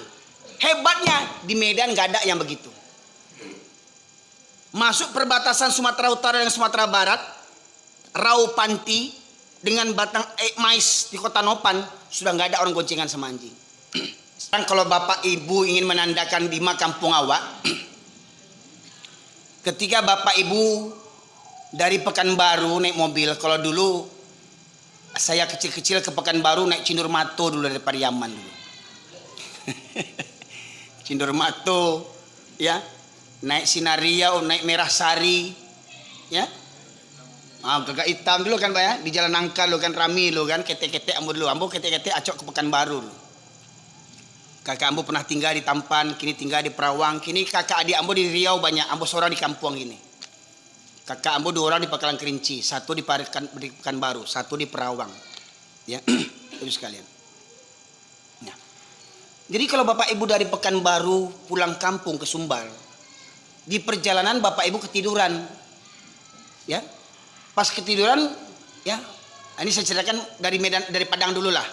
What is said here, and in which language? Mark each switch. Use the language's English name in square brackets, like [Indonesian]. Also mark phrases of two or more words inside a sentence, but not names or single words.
[Indonesian] Hebatnya di Medan gak ada yang begitu. Masuk perbatasan Sumatera Utara dan Sumatera Barat, Raupanti, dengan batang mais di Kota Nopan, sudah nggak ada orang goncengan sama anjing. Sekarang kalau bapak ibu ingin menandakan di kampung awak, ketika bapak ibu dari Pekanbaru naik mobil, kalau dulu saya kecil-kecil ke Pekanbaru naik Cindur Mato dulu dari Pariaman dulu. Cindur Mato, ya, naik Sinariau, naik Merah Sari, ya. [Minangkabau] Kakak hitam dulu kan Pak ya, di Jalan Nangka lo kan rami lo kan, ketek-ketek ambo dulu, ambo ketek-ketek acok ke Pekanbaru dulu. Kakak ambo pernah tinggal di Tampan, kini tinggal di Perawang, kini kakak adik ambo di Riau banyak, ambo seorang di kampung gini. Kakak ambo 2 orang di Pakalan Kerinci, 1 di Pekanbaru, 1 di Perawang, ya, [Indonesian] itu sekalian. Nah, jadi kalau bapak ibu dari Pekanbaru pulang kampung ke Sumbar, di perjalanan bapak ibu ketiduran, ya. Pas ketiduran, ya, ini saya ceritakan dari Medan, dari Padang dulu lah.